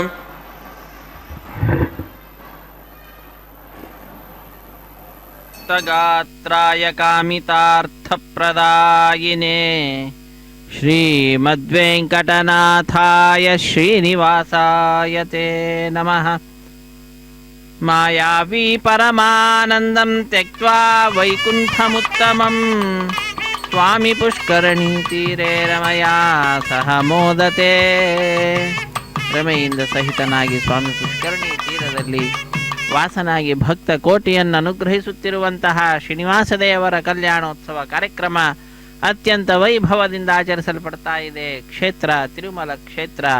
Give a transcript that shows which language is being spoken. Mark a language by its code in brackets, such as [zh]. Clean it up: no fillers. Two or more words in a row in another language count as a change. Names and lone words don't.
[sa] गात्राय कामितार्थप्रदायिने श्रीमद्वेङ्कटनाथाय श्रीनिवासाय ते नमः। मायावी परमानन्दं त्यक्त्वा वैकुण्ठमुत्तमं स्वामी पुष्करणीतीरे रमया सह मोदते। [kn] ರಮೆಯಿಂದ ಸಹಿತನಾಗಿ ಸ್ವಾಮಿ ಪುಷ್ಕರಣಿ ತೀರದಲ್ಲಿ ವಾಸನಾಗಿ ಭಕ್ತ ಕೋಟಿಯನ್ನು ಅನುಗ್ರಹಿಸುತ್ತಿರುವಂತಹ ಶ್ರೀನಿವಾಸ ದೇವರ ಕಲ್ಯಾಣೋತ್ಸವ ಕಾರ್ಯಕ್ರಮ ಅತ್ಯಂತ ವೈಭವದಿಂದ ಆಚರಿಸಲ್ಪಡ್ತಾ ಇದೆ. ಕ್ಷೇತ್ರ ತಿರುಮಲ ಕ್ಷೇತ್ರ.